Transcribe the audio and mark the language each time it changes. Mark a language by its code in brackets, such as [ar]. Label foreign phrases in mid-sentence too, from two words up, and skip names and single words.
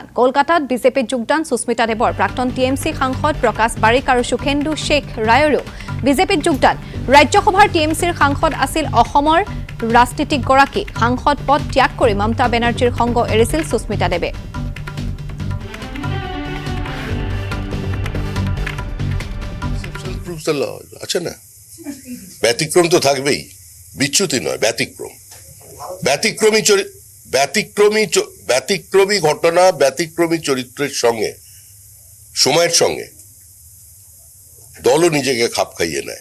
[as] কলকাতাত বিজেপিত যোগদান সুস্মিতা দেৱৰ প্ৰাক্তন টিএমচি সাংসদ প্ৰকাশ বাৰিক আৰু সুখেন্দু শেখ ৰায়ৰো বিজেপিত যোগদান। ৰাজ্যসভাৰ টিএমচিৰ সাংসদ আছিল অসমৰ ৰাজনীতিকগৰাকী। সাংসদ পদ ত্যাগ কৰি মমতা বেনাৰ্জীৰ সংগ এৰিছিল সুস্মিতা দেৱে। [bn] আছে না, ব্যতিক্রম তো থাকবেই, বিচ্যুতি নয়, ব্যতিক্রম। ব্যতিক্রমী ঘটনা, ব্যতিক্রমী চরিত্রের সঙ্গে সময়ের সঙ্গে দলও নিজেকে খাপ খাইয়ে নেয়।